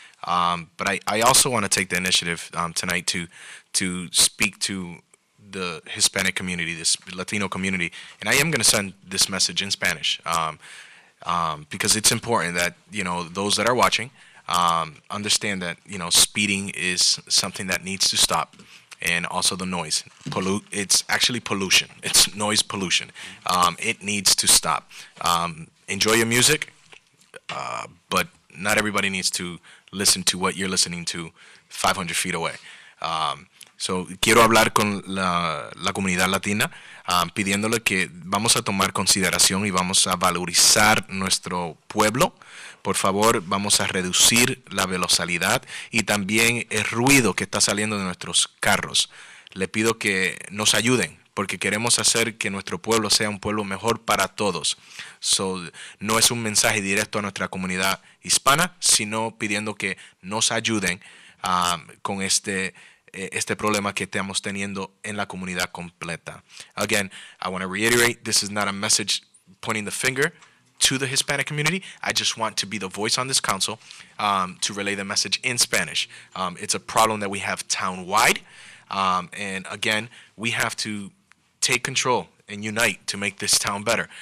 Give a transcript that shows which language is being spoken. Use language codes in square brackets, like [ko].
[en] But I also want to take the initiative tonight to speak to the Hispanic community, this Latino community, and I am going to send this message in Spanish because it's important that those that are watching understand that speeding is something that needs to stop. And also the noise. It's actually pollution. It's noise pollution. It needs to stop. Enjoy your music, but not everybody needs to listen to what you're listening to 500 feet away. [es] So quiero hablar con la comunidad latina, pidiéndole que vamos a tomar consideración y vamos a valorizar nuestro pueblo. Por favor, vamos a reducir la velocidad y también el ruido que está saliendo de nuestros carros. Le pido que nos ayuden porque queremos hacer que nuestro pueblo sea un pueblo mejor para todos. No es un mensaje directo a nuestra comunidad hispana, sino pidiendo que nos ayuden con este problema que estamos teniendo en la comunidad completa. [en] Again, I want to reiterate, this is not a message pointing the finger to the Hispanic community. I just want to be the voice on this council to relay the message in Spanish. It's a problem that we have town-wide, and again, we have to take control and unite to make this town better.